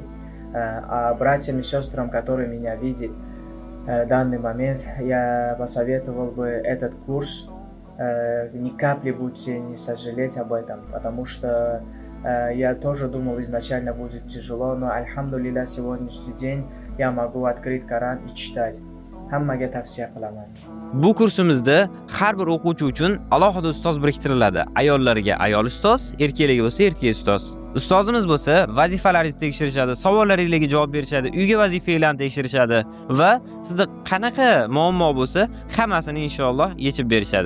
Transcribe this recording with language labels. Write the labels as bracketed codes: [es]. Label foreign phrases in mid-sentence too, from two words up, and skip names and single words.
[ru] А братьям и сестрам, которые меня видят в данный момент, я посоветовал бы этот курс. Ни капли будете не сожалеть об этом, потому что я тоже думал, изначально будет тяжело, но, альхамдулилля, сегодняшний день я могу открыть Коран и читать. [uz] Hammaga tavsiya qilaman. Bu kursimizda har bir o'quvchi uchun alohida ustoz biriktiriladi. Ayollarga ayol ustoz, erkaklarga bo'lsa erkak ustoz. Ustozimiz bo'lsa, vazifalaringizni tekshirishadi, savollaringizga javob berishadi, uyga vazifalarni tekshirishadi va sizda qanaqa muammo bo'lsa, hammasini inshaalloh yechib berishadi.